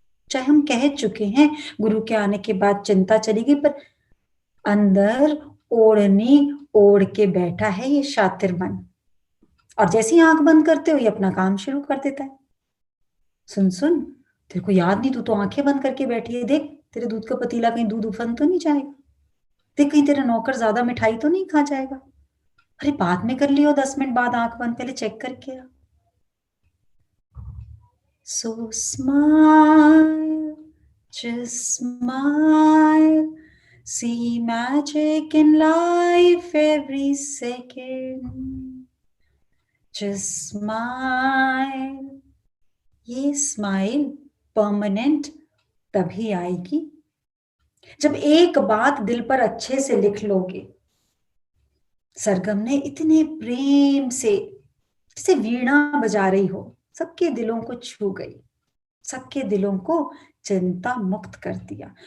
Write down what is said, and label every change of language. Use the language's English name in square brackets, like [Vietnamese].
[Hindi] चाहे हम कह चुके हैं गुरु के आने के बाद चिंता चलेगी, पर अंदर ओढ़नी ओढ़ के बैठा है ये शातिर मन, और जैसे ही आंख बंद करते हो ये अपना काम शुरू कर देता है। सुन सुन, तेरे को याद नहीं, तू तो आंखें बंद करके बैठी है, देख तेरे दूध का पतीला कहीं दूध उफन तो नहीं जाएगा? देख कहीं तेरा नौकर ज्यादा मिठाई तो नहीं खा जाएगा? अरे बाद में कर लियो, 10 मिनट बाद आंख बंद, पहले चेक करके आ। [English] So smile, just smile, see magic in life every second. Just smile. [Hindi] ये स्माइल परमानेंट तभी आएगी जब एक बात दिल पर अच्छे से लिख लोगे। सरगम ने इतने प्रेम से, जैसे वीणा बजा रही हो, सबके दिलों को छू गई, सबके दिलों को चिंता मुक्त कर दिया।